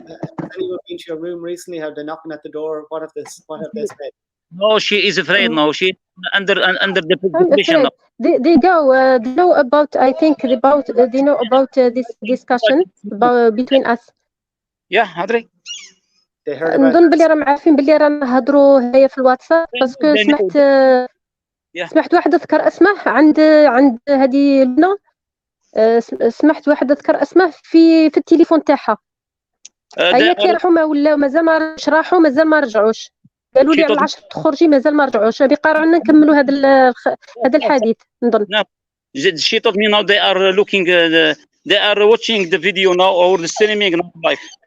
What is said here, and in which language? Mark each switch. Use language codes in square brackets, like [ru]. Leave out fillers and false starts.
[en] Has anyone been to your room recently? Have they knocking at the door? What have they said? No, she is afraid now. She under the I'm position afraid. now. They know about. I think about they know about this discussion between us. Yeah, Adri. They heard about. [ar] نظن بلي راهم عارفين بلي رانا نهضروا هنايا في الواتساب باسكو سمعت واحد ذكر اسمه عند هذه لنا سمعت واحد ذكر اسمه في التليفون تاعها هي كي راحوا ما ولاو مازال ما راحوا مازال ما رجعوش قالوا لي على 10 تخرجي مازال ما رجعوش بيقارعوا لنا نكملوا هذا الحديث نظن. [en] She told me now they are looking they are watching the video now or the streaming now live.